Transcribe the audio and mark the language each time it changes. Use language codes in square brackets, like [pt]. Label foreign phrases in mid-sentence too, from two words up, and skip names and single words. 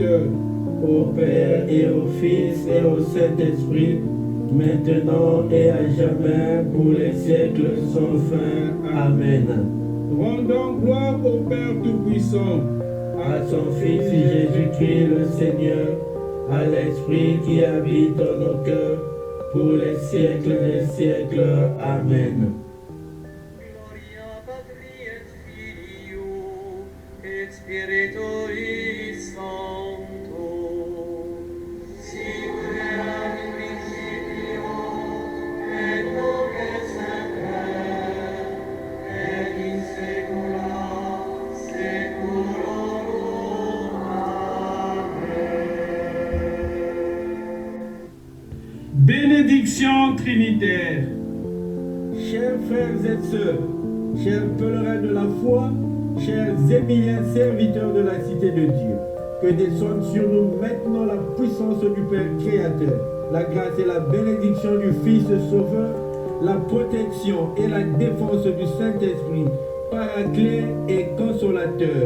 [fr] Au Père et au Fils et au Saint-Esprit, maintenant et à jamais, pour les siècles sans fin. Amen. rendons gloire au Père Tout-Puissant, À son Fils Jésus-Christ le Seigneur, à l'Esprit qui habite en nos cœurs, pour les siècles des siècles. Amen. [la] Gloria Patri et Filio et Spiritui Sancto. Sic erat in principio et nunc et semper et in saecula saeculorum. [fr] bénédiction trinitaire. Chers frères et sœurs, chers pèlerins de la foi, chers émiliens serviteurs de la cité de Dieu, que descende sur nous maintenant la puissance du Père Créateur, la grâce et la bénédiction du Fils Sauveur, la protection et la défense du Saint-Esprit, Paraclet et Consolateur.